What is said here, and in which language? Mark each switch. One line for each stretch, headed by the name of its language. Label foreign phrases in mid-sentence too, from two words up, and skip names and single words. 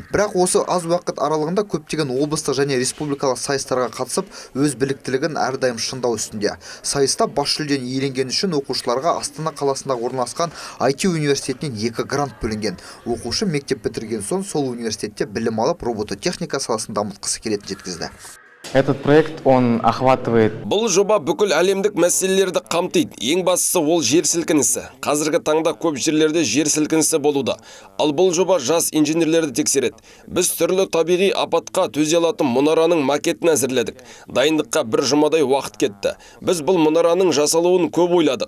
Kazakh: Бірақ осы аз уақыт аралығында көптеген облыстық және республикалық сайыстарға қатысып, өз біліктілігін әрдайым шыңдау үстінде. Сайыста бас жүлдені иеленгені үшін оқушыларға Астана қаласында орналасқан IT университетінен 2 грант бөлінген. Оқушы мектеп бітірген соң сол университетте білім алып, робототехника саласын дамытқысы келетінін жеткізді.
Russian: Этот проект, он охватывает...
Kazakh: Бұл жоба бүкіл әлемдік мәселелерді қамтиды. Ең бастысы ол жер сілкінісі. Қазіргі таңда көп жерлерде жер сілкінісі болуда. Ал бұл жоба жас инженерлерді тексереді. Біз түрлі табиғи апатқа төзе алатын мұнараның макетін әзірледік. Дайындыққа 1 жұмадай уақыт кетті. Біз бұл мұнараның жасалуын көп ойладық.